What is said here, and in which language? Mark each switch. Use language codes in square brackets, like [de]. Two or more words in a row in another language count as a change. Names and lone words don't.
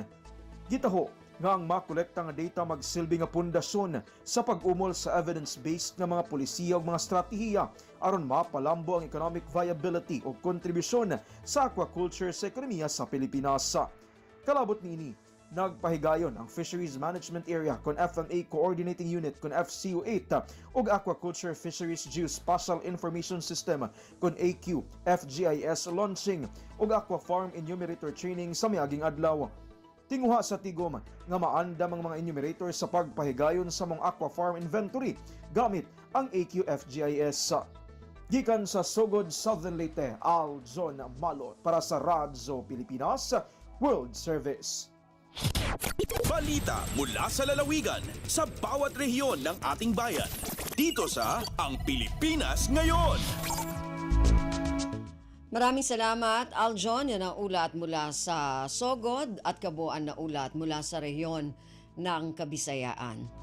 [ceb] Gitaho nga ang makolekta nga data magsilbi nga pundasyon sa pag-umol sa evidence-based nga mga polisiya ug mga stratehiya aron mapalambo ang [en] economic viability [ceb] o kontribusyon sa aquaculture sa ekonomiya sa Pilipinas. Kalabot niini, nagpahigayon ang Fisheries Management Area kon FMA Coordinating Unit kon FCU8 ug Aquaculture Fisheries Geospatial Information System kon AQ FGIS launching ug Aqua Farm Enumerator Training sa miaging adlaw. Tinguha sa tigom nga maandam ang mga enumerator sa pagpahigayon sa mga [en] aqua farm inventory [ceb] gamit ang AQFGIS. Gikan sa Sogod, Southern Leyte, Aljon Malot para sa Radyo Pilipinas World Service. [tl] Balita mula sa lalawigan sa bawat rehiyon ng ating bayan. Dito sa Ang Pilipinas Ngayon. Maraming salamat, Aljon. Yan ang ulat mula sa Sogod at kabuuan na ulat mula sa rehiyon ng Kabisayaan.